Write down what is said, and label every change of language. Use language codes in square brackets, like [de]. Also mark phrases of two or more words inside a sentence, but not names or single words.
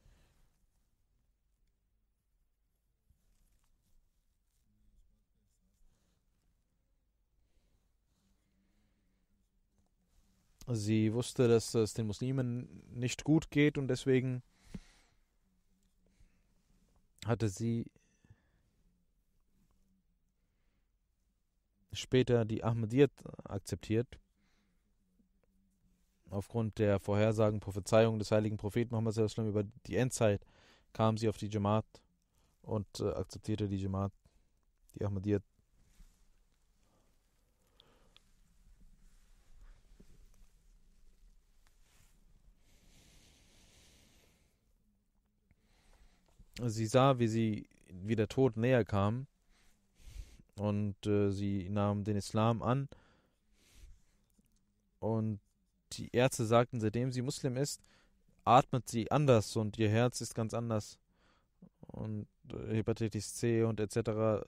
[de] Sie wusste, dass es den Muslimen nicht gut geht und deswegen hatte sie später die Ahmadiyyat akzeptiert. Aufgrund der Vorhersagen, Prophezeiung des heiligen Propheten Muhammad [ar] صلى الله عليه وسلم [de] über die Endzeit kam sie auf die Jamaat und akzeptierte die Jamaat, die Ahmadiyyat. Sie sah, wie der Tod näher kam und sie nahm den Islam an und die Ärzte sagten, seitdem sie Muslim ist, atmet sie anders und ihr Herz ist ganz anders und Hepatitis C und etc.